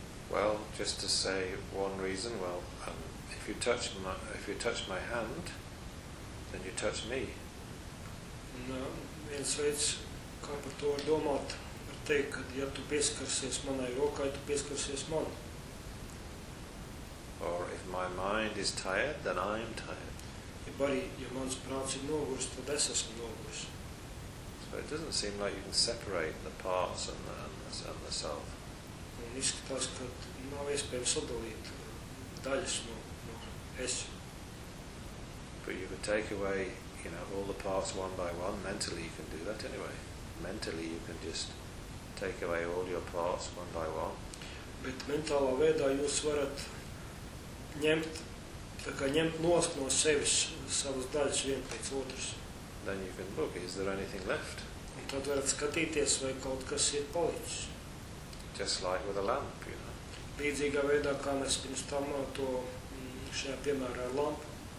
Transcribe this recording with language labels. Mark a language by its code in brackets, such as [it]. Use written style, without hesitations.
[en] Well, just to say one reason, well, if you touch my hand, then you touch me. [lv] No, viens veids, kā par to var domāt, var teikt, ka ja tu pieskarsies manai rokai, tu pieskarsies man. [en] Or if my mind is tired, then I am tired. [lv] Ja bari, ja mans prāts ir noguris, tad es esmu noguris. [en] So it doesn't seem like you can separate the parts and the self. [lv] Un izskatās, ka nav iespējams sadalīt daļas no es. [en] But you could take away, you know, all the parts one by one. Mentally you can do that anyway. Mentally you can just take away all your parts one by one. [lv] Bet mentālā veidā jūs varat ņemt, tā kā ņemt nost no sevis savas daļas vien pēc otras. [en] Then you can look, is there anything left? [lv] Un tad varat skatīties, vai kaut kas ir palicis. [en] Just like with a lamp, you know. [lv] Līdzīgā veidā, kā mēs pirms tam to šajā piemērā ar lampu.